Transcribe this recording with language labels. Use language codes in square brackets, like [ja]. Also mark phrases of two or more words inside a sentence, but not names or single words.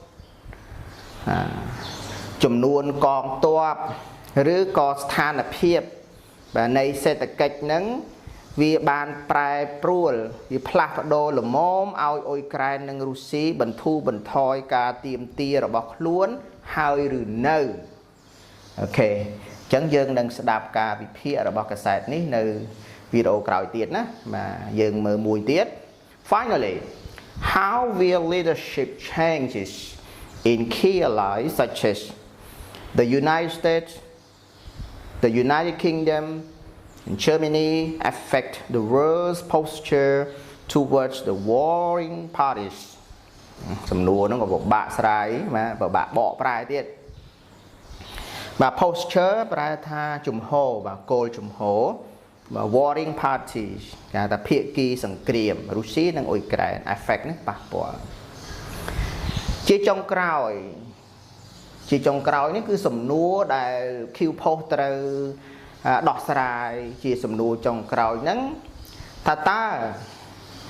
[km] ចំនួនកងទ័ពឬក៏ស្ថានភាពនៃសេដ្ឋកិច្ចហ្នឹងវាបានប្រែប្រួលវាផ្លាស់ប្ដូរលំមឲ្យអ៊ុយក្រែននិងរុស្ស៊ីបន្ធូរបន្ថយការទាមទារ របស់ខ្លួនហើយឬនៅអូខេអញ្ចឹងយើងនឹងស្ដាប់ការវិភាគរបស់កាសែតនេះនៅវីដេអូក្រោយទៀតណាបាទយើង មើលមួយទៀត [en] Finally how will leadership changes in key allies such as the United States the United Kingdom and Germany affect the world's posture towards the warring parties [km] សំណួរហ្នឹងក៏ពិបាកស្រាយបាទពិ បាកបកប្រែទៀតបាទ posture ប្រែថាជំហរបាទគោលជំហរ [en] warring parties [km] គេថាភាគីសង្គ្រាមរុស្ស៊ីនិងអ៊ុយក្រែន effect នេះប៉ះពាល់ជាចុងក្រោយនេះគឺសំណួរដែល Q Post ត្រូវដោះស្រាយជាសំណួរចុងក្រោយហ្នឹងថាតើ